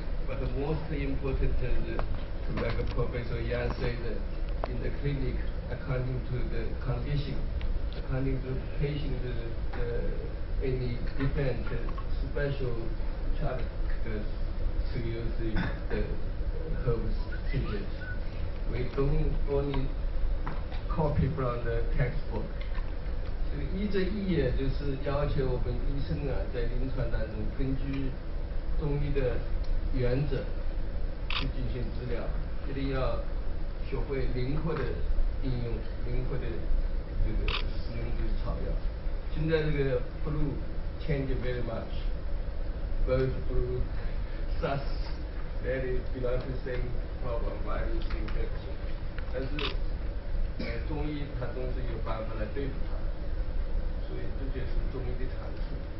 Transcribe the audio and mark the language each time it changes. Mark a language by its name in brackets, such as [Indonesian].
[English] But the most important is to make Professor Yang said in the clinic, according to the condition, according to patient any different special charge to use the herbs treatment. We don't only copy from the textbook. [Chinese] 这个医这医也就是要求我们医生啊，在临床当中根据中医的原则去进行治疗，一定要学会灵活的应用，灵活的这个使用这个草药。现在这个 [English] flu change very much, bird flu, SARS, that is belong to same problem, virus infection. [Chinese] 但是中医它总是有办法来对付它。所以这就是中医的长处。